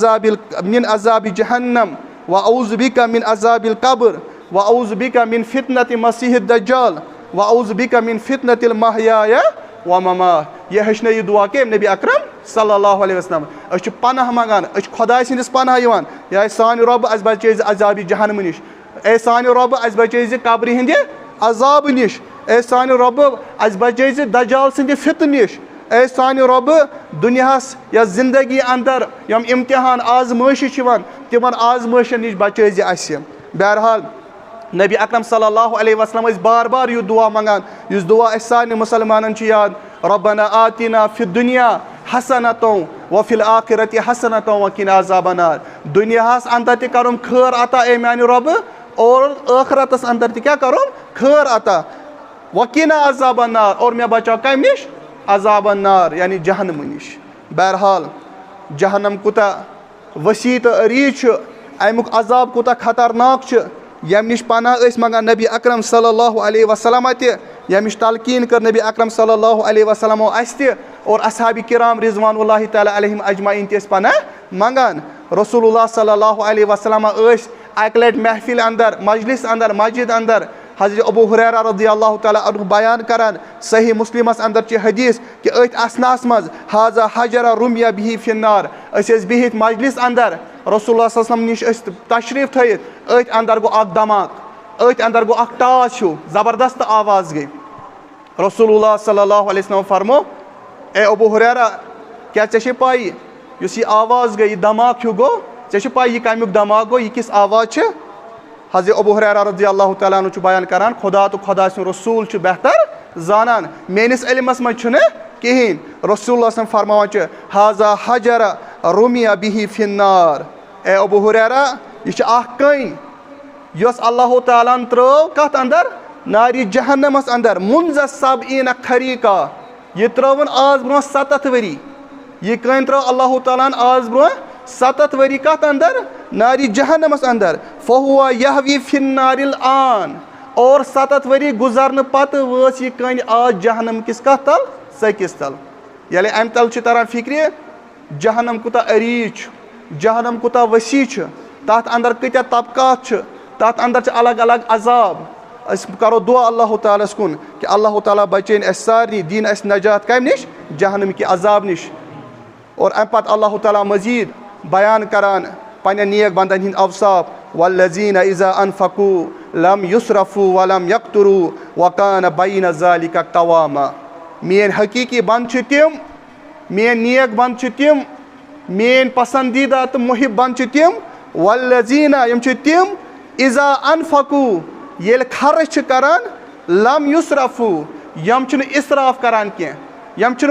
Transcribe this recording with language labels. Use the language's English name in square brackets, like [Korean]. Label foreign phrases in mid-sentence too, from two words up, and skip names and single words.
[Arabic] عذابِ جہنم واعوذ بِکَ من عذابِ القبر واعوذ بِکَ من فتنة مسیح الدجال واعوذ بِکَ من فتنة المحیاء وممات [Kashmiri] یہِ ہیٚچھنٲے یہِ دعا کٔمۍ نبی اکرم [Arabic] صلی اللہ علیہ وسلم [Kashmiri] أسۍ چھِ پناہ منٛگان أسۍ چھِ خۄداے سٕنٛدِس پناہ یِوان یا سانہِ رۄبہٕ اَسہِ بچٲے زِ عذابِ جہنمہٕ نِش اے سانہِ رۄبہٕ اَسہِ بچٲے زِ قبرِ ہِنٛدِ عذابہٕ نِش اے سانہِ رۄبہٕ اَسہِ بچٲے زِ دجال سٕنٛدِ فتنہٕ نِش اے سانہِ رۄبہٕ دُنیاہس یا زندگی انٛدر یِم امتحان آزمٲیشہِ چھِ یِوان تِمن آزمٲیشن نِش بچٲے زِ اَسہِ بہرحال نبی اکرم [Arabic] صلی اللہ علیہ وسلم [Kashmiri] ٲسۍ بار بار یہِ دعا منٛگان یُس دعا اَسہِ سارنٕے مُسلمانن چھُ یاد [Arabic] ربنا آتِنا فی الدُنیا حسنۃ وفی الآخرۃ حسنۃ وقنا عذاب النار [Kashmiri] دُنیاہس انٛدر تہِ کرُن خٲر عطا اے میانہِ رۄبہٕ اور ٲخرتس انٛدر تہِ کیٛاہ کرُن خٲر عطا [Arabic] وقنا عذاب النار [Kashmiri] اور مےٚ بچاو کمہِ نِش [Arabic] عذاب النار [Kashmiri] یعنی جہنمہٕ نِش بہرحال جہنم کوٗتاہ ؤسیع تہٕ عریٖض چھُ امیُک عذاب کوٗتاہ خطرناک چھُ ییٚمہِ نِش پناہ ٲسۍ منٛگان نبی اکرم [Arabic] صلی اللہ علیہ وسلم [Kashmiri] تہِ ییٚمِچ تلقیٖن کٔر نبی اکرم [Arabic] صلی اللہ علیہ وسلمو [Kashmiri] اَسہِ تہِ اور اصحابِ کرام [Arabic] رضوان اللہ تعالیٰ علیہم اجمعیٖن [Kashmiri] تہِ ٲسۍ پناہ منٛگان رسول اللہ [Arabic] صلی اللہ علیہ وسلم [Kashmiri] ٲسۍ اکہِ لٹہِ محفِل انٛدر مجلس انٛدر مسجد انٛدر حضرت ابو ہریرہ [Arabic] رضی اللہ تعالیٰ عنہ [Kashmiri] بیان کران صحیح مسلمس انٛدر چھِ حدیث کہِ أتھۍ اسناہس منٛز [Arabic] حاضہ حجرہ رُمیا بِہی فی النار [Kashmiri] أسۍ ٲسۍ بِہِتھ مجلس انٛدر رسول اللہ [Arabic] صلی اللہ علیہ وسلم [Kashmiri] نِش ٲسۍ تشریٖف تھٲیِتھ أتھۍ انٛدر گوٚو اکھ دھماکہٕ أتھۍ انٛدر گوٚو اکھ ٹاس ہیوٗ زبردست آواز گٔے رسول اللہ [Arabic] صلی اللہ علیہ وسلم [Kashmiri] فرمو اے ابو ہریرہ کیٛاہ ژےٚ چھے پاے یُس یہِ آواز گٔے یہِ دھماکہٕ ہیوٗ گوٚو ژےٚ چھے پاے یہِ کمیُک دھماکہٕ گوٚو یہِ کِژھ آواز چھِ حضرت ابو ہریرہ [Arabic] رضی اللہ تعالیٰ عنہ [Kashmiri] چھُ بیان کران خۄدا تہٕ خۄدا سُنٛد رسوٗل چھُ بہتر زانان میٲنِس علمس منٛز چھُنہٕ کِہینۍ رسول اللہ صلی فرماوان چھِ [Arabic] حاضہ حجرہ رُمیا بِہی فی النار [Kashmiri] اے ابو ہریرہ یہِ چھِ اکھ کٔنۍ یۄس اللہ تعالیٰ ہن ترٲو کتھ انٛدر نارِ جہنمس انٛدر [Arabic] منذ سبعیٖنہ خریٖقہ [Kashmiri] یہِ ترٲوٕن آز برونٛہہ 7 ؤری یہِ کٔنۍ ترٲو اللہ تعالیٰ ہن آز برونٛہہ 7 ؤری کتھ انٛدر نارِ جہنمس انٛدر [Arabic] فہوا یہوی فی النار الآن [Kashmiri] اور 7 ؤری گُزرنہٕ پتہٕ وٲژ یہِ کٔنۍ آز جہنم کِس کتھ تل ژٔکِس تل ییٚلہِ امہِ تل چھُ تران فِکرِ جہنم کوٗتاہ عریٖض چھُ جہنم کوٗتاہ ؤسیع چھُ تتھ انٛدر کۭتیاہ طبقات چھِ تتھ انٛدر چھِ الگ الگ عذاب أسۍ کرو دعا اللہ تعالیٰ ہس کُن کہِ اللہ تعالیٰ بچٲیِن اسہِ سارنٕے دِیِن اسہِ نجات کمہِ نِش جہنم کہِ عذاب نِش اور امہِ پتہٕ اللہ تعالیٰ مزیٖد بیان کران پننٮ۪ن نیک بندن ہٕنٛدۍ اوصاف [Arabic] والذیٖنَ اِذا انفقوٗ لم یُسرفوٗ ولم یقتُروٗ وکانہ بین ذالِکَ قواما [Kashmiri] میٲنۍ حقیٖقی بنٛد چھِ تِم میٲنۍ نیک بنٛد چھِ تِم میٲنۍ پسنٛدیٖدہ تہٕ محب بنٛد چھِ تِم والذیٖنَ یِم چھِ تِم [Arabic] اِذا انفقوٗ [Kashmiri] ییٚلہِ خرٕچ چھِ کران [Arabic] لم یُسرفوٗ [Kashmiri] یِم چھِنہٕ اِسراف کران کینٛہہ یِم چھِنہٕ